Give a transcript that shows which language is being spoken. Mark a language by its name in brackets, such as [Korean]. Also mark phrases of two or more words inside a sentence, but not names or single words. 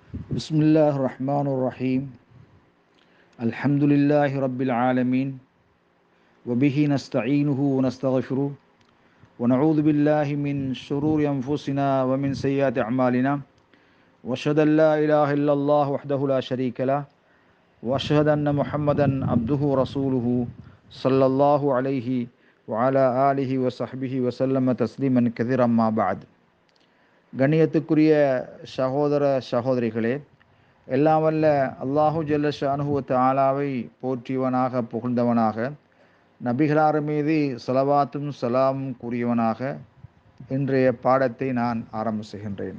[Arabic] بسم الله الرحمن الرحيم الحمد لله رب العالمين وبه نستعينه ونستغفره ونعوذ بالله من شرور أنفسنا ومن سيئات أعمالنا وأشهد أن لا إله إلا الله وحده لا شريك له وأشهد أن محمدا عبده ورسوله صلى الله عليه وعلى آله وصحبه وسلم تسليما كثيرا ما بعد [Tamil] கண்ணியத்துக்குரிய சகோதர சகோதரிகளே, எல்லாம் வல்ல அல்லாஹு [Arabic] جل شأنه تعالى [Tamil] போற்றியவனாக புகழ்ந்தவனாக நபிகளார் மீது ஸலவாத்தும் ஸலாமும் கூறியவனாக இன்றைய பாடத்தை நான் ஆரம்ப செய்கின்றேன்.